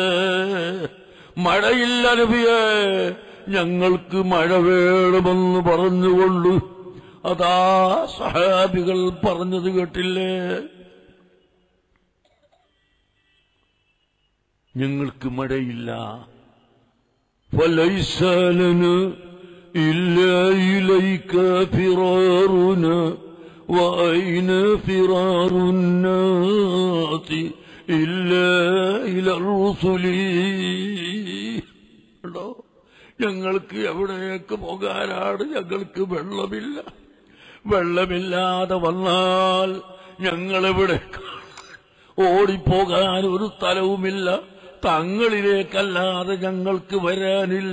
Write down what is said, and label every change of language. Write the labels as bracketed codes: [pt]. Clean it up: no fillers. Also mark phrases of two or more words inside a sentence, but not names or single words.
[ml] മഴയില്ല നബിയേ, ഞങ്ങൾക്ക് മഴ വേണമെന്ന് പറഞ്ഞുകൊണ്ട് അതാ സഹാബികൾ പറഞ്ഞത് കേട്ടില്ലേ? ഞങ്ങൾക്ക് മഴയില്ല. [ar] فليس لنا إلا إليك فرارنا وأين فرار الناس إلا إلى الرسل. [ml] ഞങ്ങൾക്ക് എവിടേക്ക് പോകാനാണ്? ഞങ്ങൾക്ക് വെള്ളമില്ല. വെള്ളമില്ലാതെ വന്നാൽ ഞങ്ങളെവിടേക്ക് ഓടിപ്പോകാൻ ഒരു സ്ഥലവുമില്ല. തങ്ങളിലേക്കല്ലാതെ ഞങ്ങൾക്ക് വരാനില്ല.